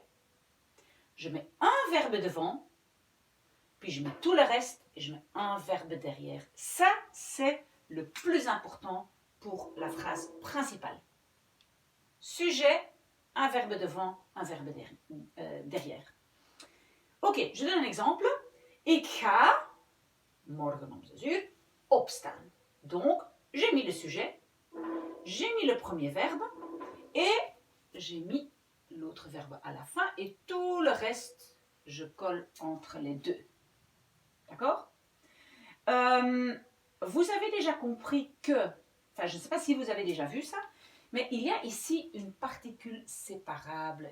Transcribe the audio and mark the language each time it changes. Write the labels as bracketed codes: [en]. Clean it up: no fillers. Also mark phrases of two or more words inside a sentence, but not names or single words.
[fr] Je mets un verbe devant, puis je mets tout le reste et je mets un verbe derrière. Ça, c'est le plus important pour la phrase principale. Sujet, un verbe devant, un verbe derrière. Ok, je donne un exemple. [nl] Ik ga morgen om 6 uur opstaan. [fr] Donc, j'ai mis le sujet, j'ai mis le premier verbe et j'ai mis l'autre verbe à la fin et tout le reste, je colle entre les deux. D'accord? Vous avez déjà compris que, je ne sais pas si vous avez déjà vu ça, mais il y a ici une particule séparable.